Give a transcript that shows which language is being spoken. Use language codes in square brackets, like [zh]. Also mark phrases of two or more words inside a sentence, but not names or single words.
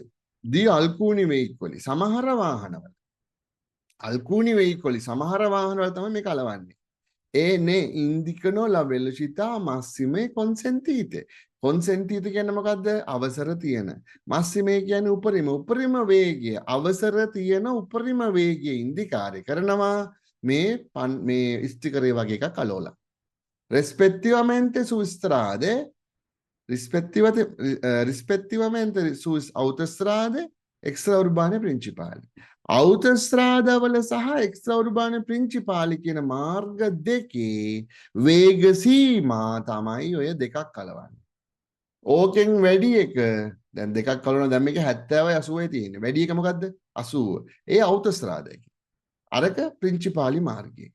[it] di alcuni veicoli [si] සමහර වාහනවල. [it] alcuni veicoli [si] සමහර වාහනවල තමයි මේක අලවන්නේ. [it] ne indicano la velocità massime consentite. [si] consentite කියන්නේ මොකද්ද? අවසර තියෙන. massime කියන්නේ උපරිම වේගය. අවසර තියෙන උපරිම වේගය ඉන්දිකාරය කරනවා මේ ස්ටිකරේ වගේ එකක් අලවලා. [it] rispettivamente su strade rispettivamente su autostrade extraurbane principali. [si] autostrada වල සහ [it] extraurbane principali [si] කියන මාර්ග දෙකේ වේග සීමා තමයි ඔය දෙකක් කලවන්නේ. ඕකෙන් වැඩි එක දැන් දෙකක් කලවන දැන් මේක 70යි 80යි තියෙන්නේ. වැඩි එක මොකද්ද? 80. ඒ autostrada එකේ. අරක principali මාර්ගයේ.